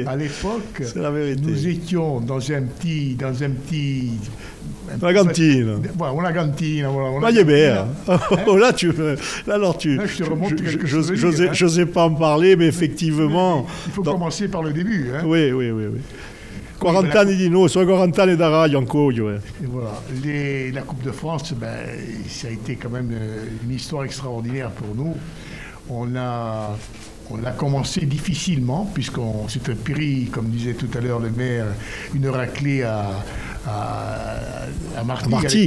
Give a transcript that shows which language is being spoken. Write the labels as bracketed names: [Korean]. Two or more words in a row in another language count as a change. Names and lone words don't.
[French] À l'époque, nous étions dans un petit la cantine. Voilà, la cantine. Là, il est bien. Là, je te remonte quelque chose. J'osais pas en parler, mais effectivement. Il faut commencer par le début. Hein. Oui. [Italian] 40 anni di noi, sono 40 anni da radio ancora. [French] Et voilà. La Coupe de France, ça a été quand même une histoire extraordinaire pour nous. On a commencé difficilement, puisqu'on s'était pris, comme disait tout à l'heure le maire, une raclée à Martigues.